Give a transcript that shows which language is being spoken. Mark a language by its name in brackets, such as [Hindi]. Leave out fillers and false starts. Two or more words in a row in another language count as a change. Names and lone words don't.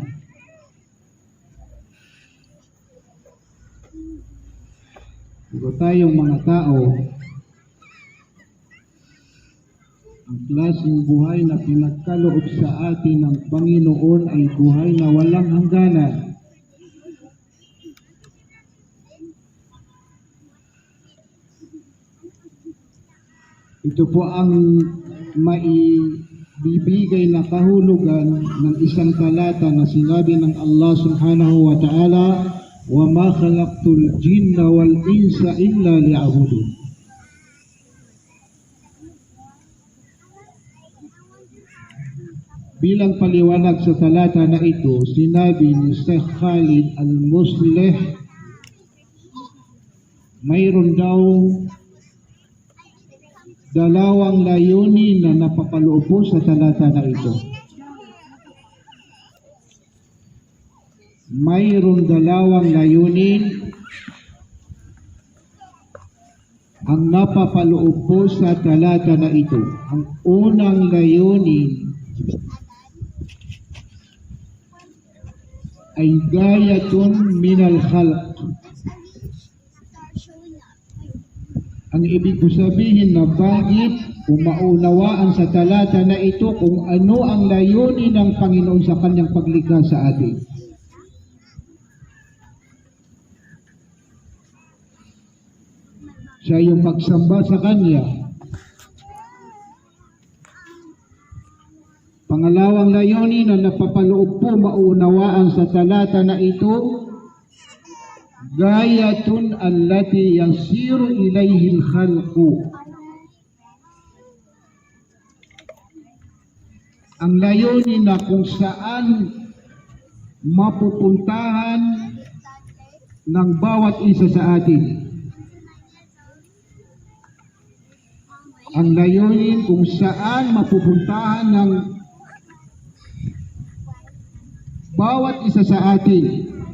[Filipino] Pero tayong mga tao, ang klaseng buhay na pinagkaloob sa atin ng Panginoon ay buhay na walang hangganan. Ito po ang maibibigay na kahulugan ng isang talata na sinabi ng [Arabic] الله سبحانه وتعالى, وَمَا خَلَقْتُ الْجِنَّ وَالْإِنسَ إِلَّا لِيَعْبُدُونِ. [Filipino] Bilang paliwanag sa talata na ito, sinabi ni Sheikh Khalid Al-Musleh, mayroon daw dalawang layunin na napapaloob po sa talata na ito. Mayroon dalawang layunin ang napapaloob po sa talata na ito. Ang unang layunin ay [Arabic] غاية من الخلق. [Filipino] Ang ibig ko sabihin na bakit umaunawaan sa talata na ito kung ano ang layunin ng Panginoon sa kanyang paglikha sa atin. Sa iyong pagsamba sa Kanya. Pangalawang layunin na napapaloob po maunawaan sa talata na ito, [Arabic] الغاية التي يصير إليه الخلق. [Filipino] Ang layunin na kung saan mapupuntahan ng bawat isa sa atin. Ang layunin kung saan mapupuntahan ng bawat isa sa atin.